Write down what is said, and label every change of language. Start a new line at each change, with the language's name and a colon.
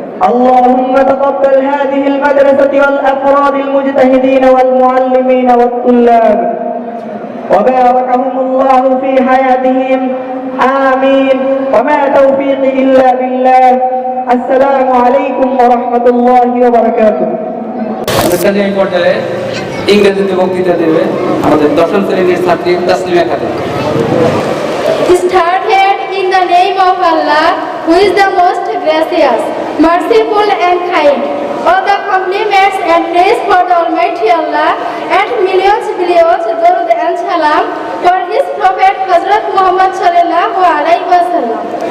Arabic: اللهم تقبل هذه المدرسة والأفراد المجتهدين والمعلمين والطلاب وباركهم الله في حياتهم آمين وما توفيقي إلا بالله. السلام عليكم ورحمة الله وبركاته.
Bangla: অনুষ্ঠানের এই পর্যায়ে ইংরেজিতে বক্তৃতা দেবে আমাদের দশম শ্রেণীর ছাত্রী Taslima Khatun.
English: Started in the name of Allah, who is the most gracious, merciful and kind. All the compliments and praise for the Almighty Allah and millions durud and salam for His Prophet Hazrat Muhammad sallallahu alaihi wasallam.